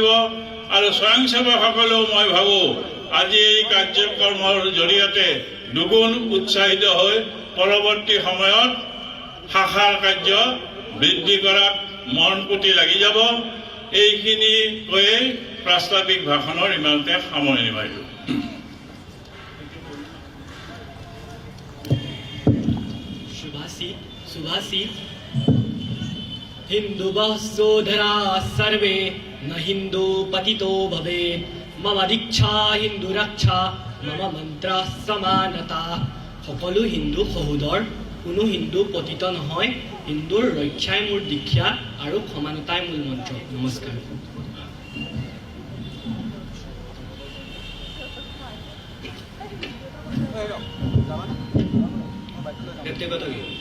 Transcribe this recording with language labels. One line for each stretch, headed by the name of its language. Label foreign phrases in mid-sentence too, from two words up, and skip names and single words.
Assamese: আৰু স্বয়ংসেৱকসকলেও মই ভাবোঁ আজি এই কাৰ্যক্ৰমৰ জৰিয়তে দুগুণ উৎসাহিত হৈ পৰৱৰ্তী সময়ত শাখাৰ কাৰ্য বৃদ্ধি কৰাত মন পুতি লাগি যাব। এইখিনি কৈয়ে প্ৰাস্তাৱিক ভাষণৰ ইমানতে সামৰণি মাৰিলোঁ।
Sanskrit: सुभाषित हिंदुवः सोदरा सर्वे न हिंदू पतितो भवेत्। मम दीक्षा हिंदू रक्षा, मम मंत्र समानता।
Assamese: সকলো হিন্দু সহোদৰ, কোনো হিন্দু পতিত নহয়। হিন্দুৰ ৰক্ষাই মোৰ দীক্ষা আৰু সমানতাই মূল মন্ত্ৰ। নমস্কাৰ। ব্যক্তিগত গীত।